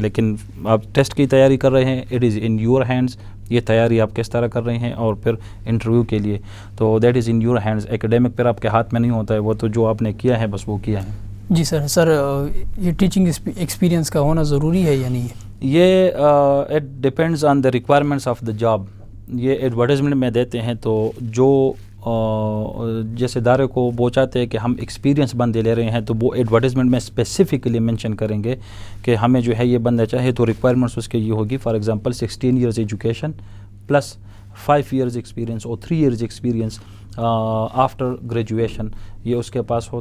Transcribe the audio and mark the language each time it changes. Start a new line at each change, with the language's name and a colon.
Urdu: لیکن آپ ٹیسٹ کی تیاری کر رہے ہیں,
English: it is in your hands,
Urdu: یہ تیاری آپ کس طرح کر رہے ہیں, اور پھر انٹرویو کے لیے تو
English: That is in your hands.
Urdu: ایکیڈیمک پھر آپ کے ہاتھ میں نہیں ہوتا ہے, وہ تو جو آپ نے کیا ہے بس وہ کیا ہے. جی سر, یہ ٹیچنگ ایکسپیرینس کا ہونا ضروری ہے یا نہیں ہے؟
English: یہ it depends on the requirements of the job.
Urdu: یہ ایڈورٹائزمنٹ میں دیتے ہیں تو جو جیسے ادارے کو وہ چاہتے ہیں کہ ہم ایکسپیرینس بندے لے رہے ہیں, تو وہ ایڈورٹائزمنٹ میں اسپیسیفکلی مینشن کریں گے کہ ہمیں جو ہے یہ بندہ چاہے, تو ریکوائرمنٹس اس کے یہ ہوگی.
English: for example 16 years education plus 5 years experience اور 3 years experience after graduation,
Urdu: یہ اس کے پاس ہو.